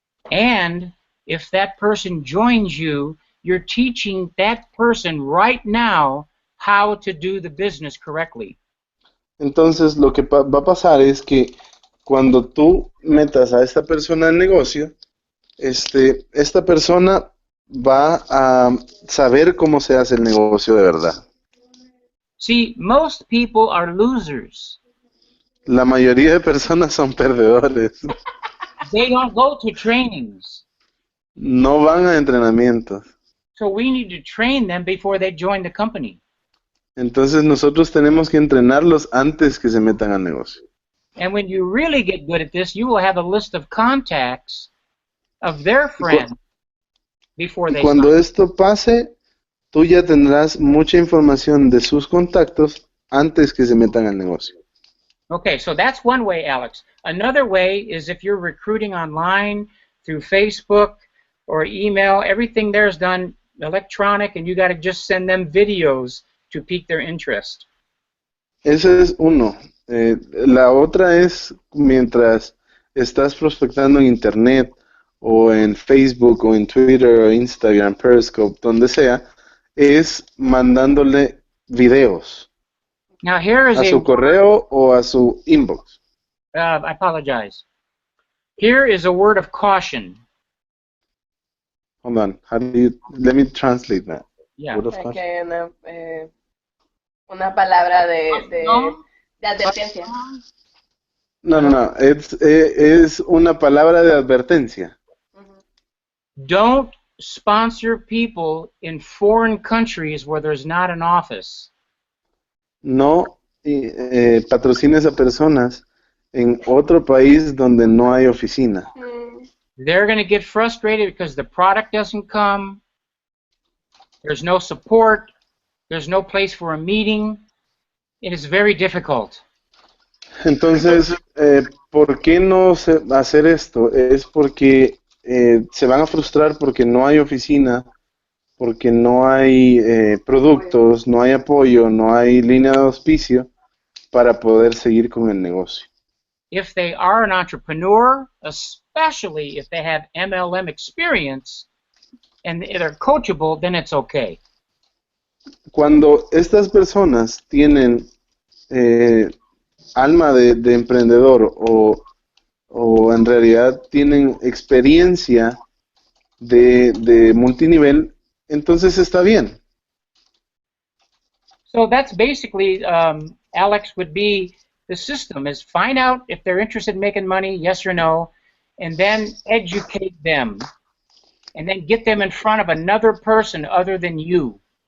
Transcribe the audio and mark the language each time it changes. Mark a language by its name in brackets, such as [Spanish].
[English] And if that person joins you, you're teaching that person right now how to do the business correctly. [Spanish] Entonces, lo que va a pasar es que cuando tú metas a esta persona al negocio, esta persona va a saber cómo se hace el negocio de verdad. [English] See, most people are losers. [Spanish] La mayoría de personas son perdedores. [English] They don't go to trainings. [Spanish] No van a entrenamientos. [English] So we need to train them before they join the company. [Spanish] Entonces nosotros tenemos que entrenarlos antes que se metan al negocio. [English] And when you really get good at this, you will have a list of contacts of their friends before they [Spanish] Cuando [English] sign. [Spanish] esto pase, tú ya tendrás mucha información de sus contactos antes que se metan al negocio. [English] Okay, so that's one way, Alex. Another way is if you're recruiting online through Facebook or email, everything there is done electronic, and you got to just send them videos to pique their interest. [Spanish] Ese es uno. La otra es mientras estás prospectando en Internet o en Facebook o en Twitter o Instagram, Periscope, donde sea, es mandándole videos [English] Now here is [Spanish] a su correo o a su inbox. [English] I apologize. Here is a word of caution. Hold on. Let me translate that. Yeah. Word of caution. [Spanish] Una palabra de advertencia. No. Es una palabra de advertencia. [English] Don't sponsor people in foreign countries where there's not an office. [Spanish] No patrocines a personas en otro país donde no hay oficina. [English] They're going to get frustrated because the product doesn't come. There's no support. There's no place for a meeting. It is very difficult. [Spanish] Entonces, ¿por qué no hacer esto? Es porque se van a frustrar porque no hay oficina, porque no hay productos, no hay apoyo, no hay línea de auspicio para poder seguir con el negocio. [English] If they are an entrepreneur, especially if they have MLM experience and they're coachable, then it's okay. [Spanish] Cuando estas personas tienen alma de emprendedor o en realidad tienen experiencia de multinivel, entonces está bien. [English] So that's basically, Alex, would be the system is find out if they're interested in making money, yes or no, and then educate them, and then get them in front of another person other than you.